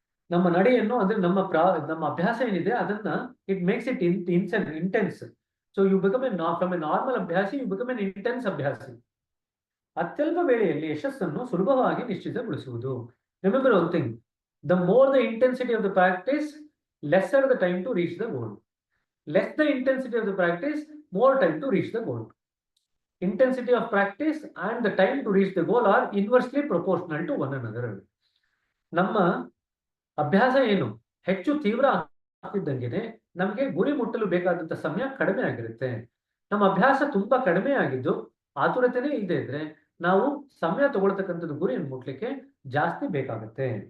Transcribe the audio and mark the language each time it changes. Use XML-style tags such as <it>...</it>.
<kn>ನಮ್ಮ ನಡೆಯನ್ನು ಅಂದ್ರೆ ನಮ್ಮ ಅಭ್ಯಾಸ ಏನಿದೆ ಅದನ್ನ</kn> <en>It makes it intense. So you become from a normal ಅಭ್ಯಾಸಿ you become an intense ಅಭ್ಯಾಸಿ.</en> <kn>ಅತ್ಯಲ್ಪ ವೇಳೆಯಲ್ಲಿ ಯಶಸ್ಸನ್ನು ಸುಲಭವಾಗಿ ನಿಶ್ಚಿತಗೊಳಿಸುವುದು.</kn> <en>Remember one thing, the more the intensity of the practice, lesser the time to reach the goal. Less the intensity of the practice, more time to reach the goal. Intensity of practice and the time to reach the goal are inversely proportional to one another.</en> <kn>ನಮ್ಮ ಅಭ್ಯಾಸ ಏನು ಹೆಚ್ಚು ತೀವ್ರ ಆಗ್ತಿದ್ದಂಗೆ ನಮಗೆ ಗುರಿ ಮುಟ್ಟಲು ಬೇಕಾದಂತ ಸಮಯ ಕಡಿಮೆ ಆಗಿರುತ್ತೆ. ನಮ್ಮ ಅಭ್ಯಾಸ ತುಂಬಾ ಕಡಿಮೆ ಆಗಿದ್ದು ಆತುರತೆನೇ ಇದೆ ಇದ್ರೆ ನಾವು ಸಮಯ ತಗೊಳ್ತಕ್ಕಂಥದ್ದು ಗುರಿಯನ್ನು ಮುಟ್ಲಿಕ್ಕೆ ಜಾಸ್ತಿ ಬೇಕಾಗುತ್ತೆ.</kn>